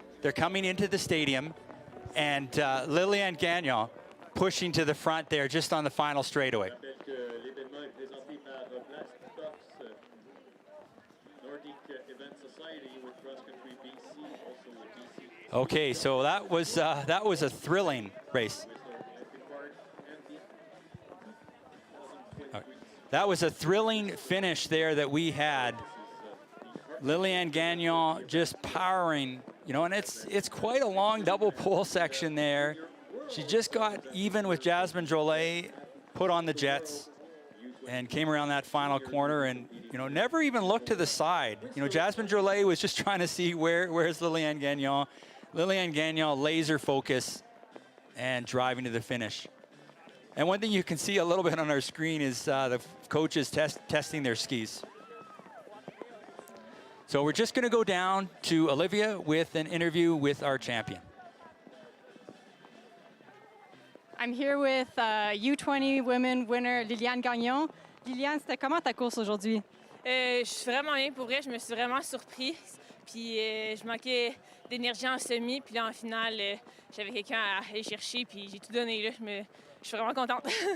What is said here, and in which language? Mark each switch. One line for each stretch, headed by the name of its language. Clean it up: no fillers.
English: They're coming into the stadium, and Lillian Gagnon pushing to the front there, just on the final straightaway.
French: L'événement est présenté par Blastox, Nordic Event Society
English: with Cross Country BC, also with BC. Okay, so that was a thrilling race. That was a thrilling finish there that we had. Lillian Gagnon just powering, you know, and it's quite a long double pole section there. She just got even with Jasmine Drolet, put on the jets, and came around that final corner and, you know, never even looked to the side. You know, Jasmine Drolet was just trying to see where's Lillian Gagnon. Lillian Gagnon laser focus and driving to the finish. And one thing you can see a little bit on our screen is the coaches testing their skis. So we're just going to go down to Olivia with an interview with our champion. I'm here with U20 women winner Liliane Gagnon.
French: Liliane, c'était comment ta course aujourd'hui? Je suis vraiment bien pour vrai. Je me suis vraiment surprise. Puis je manquais d'énergie en semi. Puis là, en finale, j'avais quelqu'un à aller chercher. Puis j'ai tout donné. Là. Je suis vraiment contente.